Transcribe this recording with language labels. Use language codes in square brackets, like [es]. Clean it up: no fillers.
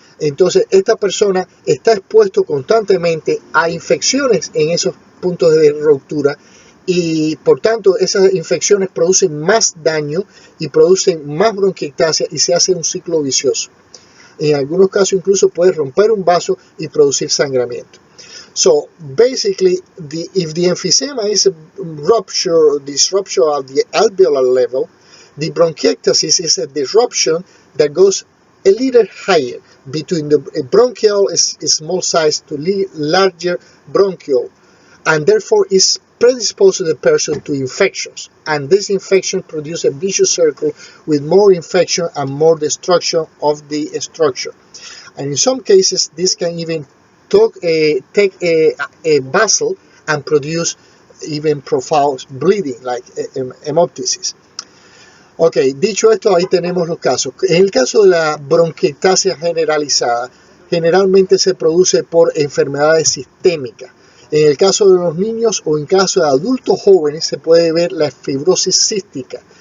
[es] Entonces esta persona está expuesto constantemente a infecciones en esos puntos de ruptura y por tanto esas infecciones producen más daño y producen más bronquiectasia y se hace un ciclo vicioso. En algunos casos incluso puede romper un vaso y producir sangramiento. [en] So basically, if the emphysema is a disruption of the alveolar level, the bronchiectasis is a disruption that goes a little higher between the bronchial small size to larger bronchial, and therefore is predisposed the person to infections. And this infection produces a vicious circle with more infection and more destruction of the structure. And in some cases, this can even take a vessel and produce even profound bleeding, like hemoptysis. [es] Ok, dicho esto, ahí tenemos los casos. En el caso de la bronquiectasia generalizada, generalmente se produce por enfermedades sistémicas. En el caso de los niños o en caso de adultos jóvenes se puede ver la fibrosis cística.